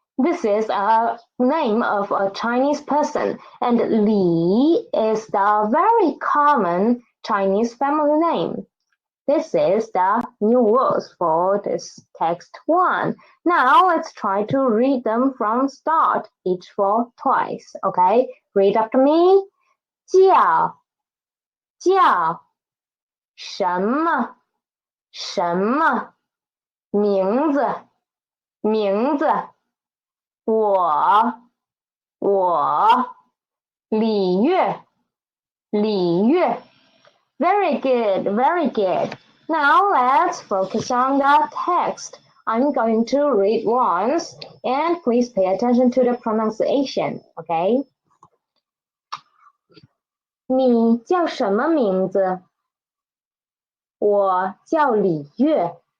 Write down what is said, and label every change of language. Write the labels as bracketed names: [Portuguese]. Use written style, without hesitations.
[English] This is a name of a Chinese person, and Li is the very common Chinese family name. This is the new words for this text 1. Now let's try to read them from start, each for twice. Okay, read after me. [Chinese] 叫叫什么什么名字名字我礼乐礼乐 [English] Very good, very good. Now let's focus on the text. I'm going to read once, and please pay attention to the pronunciation, okay? [Chinese] 你叫什么名字？我叫李月。